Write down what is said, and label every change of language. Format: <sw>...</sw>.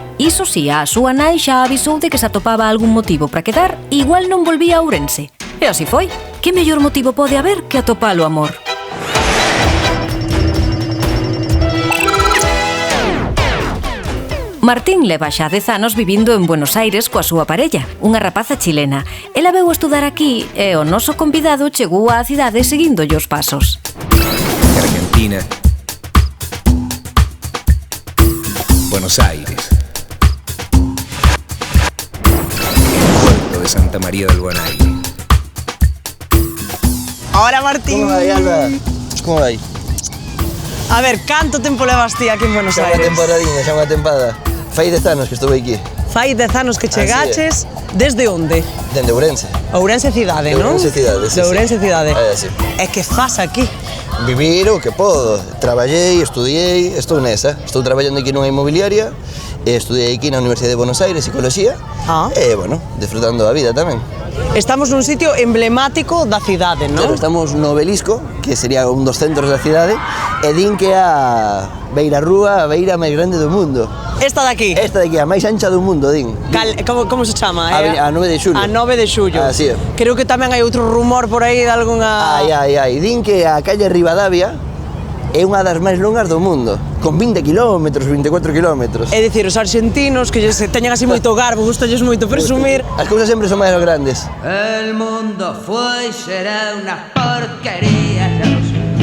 <gl>Iso si, a súa nai xa avisou de que se atopaba algún motivo para quedar, igual non volvía a Ourense. E así foi. Que mellor motivo pode haber que atopalo amor? Martín leva xa 10 anos vivindo en Buenos Aires coa súa parella, unha rapaza chilena. Ela veu a estudar aquí e o noso convidado chegou á cidade seguíndolle os pasos. Argentina, Buenos Aires, Puerto de Santa María del Buen Aire.</gl> <es>Ahora, Martín.</es> <gl>Como vai, Alba? Como vai? A ver, canto tempo levas ti aquí en Buenos Xa Aires? unha temporadinha, xa unha tempada. Fai 10 anos que estuve aquí. Fai 10 anos que chegaches. Desde onde? Dende Ourense. Ourense cidade, De non? Ourense cidade, sí, De Ourense sí. cidade. Sí. E que fas aquí? Vivir o que podo. Traballei, estudiei, estou nesa. Estou traballando aquí nunha inmobiliaria. Estudiei aquí na Universidade de Buenos Aires, Psicología. E, bueno, disfrutando a vida tamén. Estamos nun sitio emblemático da cidade, non? Claro, estamos no Obelisco, que sería un dos centros da cidade, e din que é a beirarrúa, a beira máis grande do mundo. Esta de aquí? Esta de aquí, a máis ancha do mundo, din. Como se chama? A 9 de xullo. A 9 de xullo. Así é. Creo que tamén hai outro rumor por aí de algunha... Ai. Din que a calle Rivadavia é unha das máis longas do mundo, con 20 kilómetros, 24 kilómetros. É dicir, os argentinos que teñen así moito garbo, gustalles moito presumir. As cousas sempre son máis grandes.</gl> <es>El mundo fue y será una porquería, ya lo sé.</es>